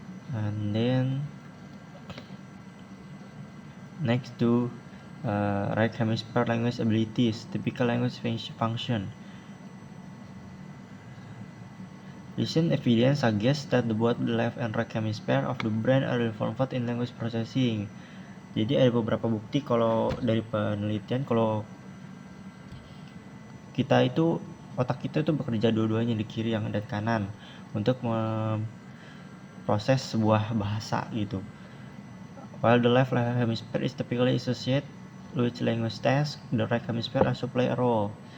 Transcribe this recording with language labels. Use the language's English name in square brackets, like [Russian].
[English] And then next to right hemisphere language abilities, typical language function. Recent evidence suggests that both the left and right hemisphere of the brain are involved in language processing. [Indonesian] Jadi ada beberapa bukti kalau dari penelitian kalau kita itu, otak kita itu bekerja dua-duanya, di kiri dan kanan, untuk memproses sebuah bahasa gitu. [English] While the left hemisphere is typically associated with language tasks, the right hemisphere also play a role.